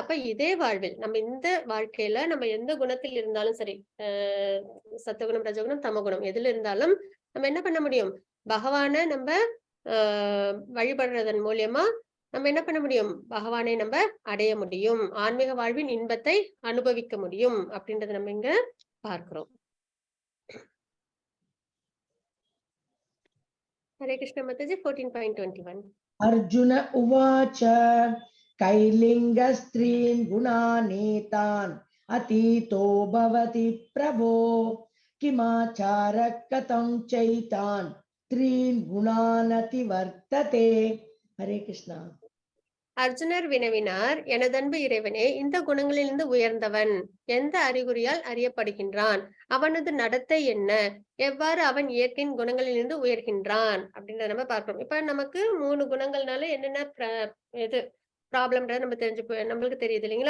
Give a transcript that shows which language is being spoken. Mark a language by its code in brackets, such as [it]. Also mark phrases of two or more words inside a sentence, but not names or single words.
[ta] அப்ப இதே வாழ்வில் நம்ம இந்த வாழ்க்கையில நம்ம எந்த குணத்தில் இருந்தாலும் சரி, சத்துவகுணம், ரஜகுணம், தமகுணம் எதுல இருந்தாலும் நம்ம என்ன பண்ண முடியும்? பகவான நம்ம வழிபடுறதன் மூலியமா நம்ம என்ன பண்ண முடியும்? பகவானை நம்ம அடைய முடியும், ஆன்மீக வாழ்வின் இன்பத்தை அனுபவிக்க முடியும் அப்படின்றத நம்ம இங்க பார்க்கிறோம். [hi] हरे कृष्ण माताजी 14.21. [sa] अर्जुन उवाच कैलिङ्गस्त्रीन् गुणानेतान् अतीतो भवति प्रभो किमाचारः कथं चैतान् त्रीन् गुणान् अतिवर्तते. [hi] हरे कृष्णा. [ta] அர்ஜுனர் வினவினார், எனதன்பு இறைவனே, இந்த குணங்களிலிருந்து உயர்ந்தவன் எந்த அறிகுறியால் அறியப்படுகின்றான்? அவனது நடத்தை என்ன? எவ்வாறு அவன் இயற்கையின் குணங்களிலிருந்து உயர்கின்றான் அப்படின்றத நம்ம பார்க்கிறோம். இப்ப நமக்கு 3 குணங்கள்னால என்னென்ன இது ப்ராப்ளம்ன்றத நம்ம நம்மளுக்கு தெரியுது இல்லைங்களா?